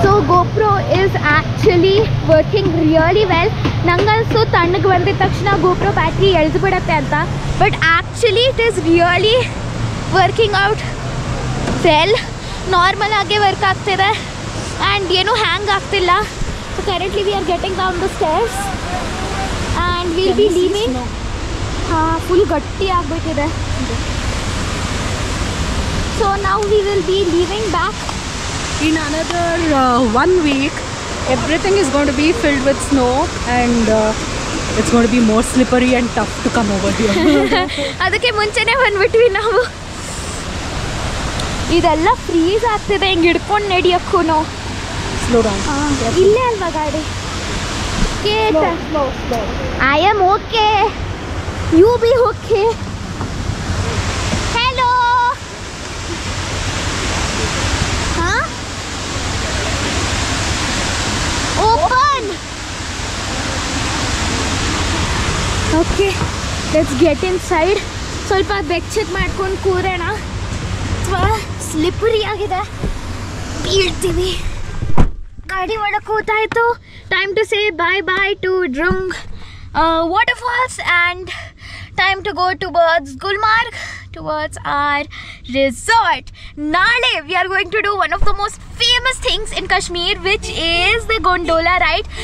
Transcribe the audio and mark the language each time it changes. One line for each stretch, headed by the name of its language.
English: GoPro is actually working really well.
Kannada: ನಂಗನ್ಸು ತಣ್ಣಗೆ ಬಂದಿದ ತಕ್ಷಣ GoPro ಬ್ಯಾಟ್ರಿ ಎಳ್ದು ಬಿಡುತ್ತೆ ಅಂತ,
English: But actually it is really working out well.
Kannada: Normal ಆಗಿ ವರ್ಕ್ ಆಗ್ತಿದೆ ಆ್ಯಂಡ್ ಏನೂ ಹ್ಯಾಂಗ್ ಆಗ್ತಿಲ್ಲ.
English: So currently we are getting down the stairs and will be leaving.
Kannada: Full ಗಟ್ಟಿ ಆಗಿಬಿಟ್ಟಿದೆ.
English: So ನಾವು we will be leaving back In another 1 week, everything is going to be filled with snow and it's going to be more slippery and tough to come over here.
Kannada: ಅದಕ್ಕೆ ಮುಂಚೆನೇ ಬಂದ್ಬಿಟ್ವಿ ನಾವು. ಇದೆಲ್ಲ freeze ಆಗ್ತಿದೆ ಹಿಂಗೆ ಹಿಡ್ಕೊಂಡು ನಡೆಯೋಕ್ಕೂ.
English: Slow down.
Kannada: ಇಲ್ಲೇ ಅಲ್ವಾ ಗಾಡಿ?
English: Slow. I am okay, you be okay. Hello. ಹಾಂ, open. Okay, let's get inside.
Kannada: ಸ್ವಲ್ಪ ಬೆಚ್ಚಗೆ ಮಾಡ್ಕೊಂಡು ಕೂರೋಣ, ಅಥವಾ ಸ್ಲಿಪ್ಪರಿ ಆಗಿದೆ, ಬೀಳ್ತೀವಿ. ಗಾಡಿ ಒಳಗೆ ಕೂತಾಯಿತು.
English: Time to say bye bye to Drung waterfalls and time to go towards Gulmarg, towards our resort. Nale we are going to do one of the most famous things in Kashmir, which is the gondola ride.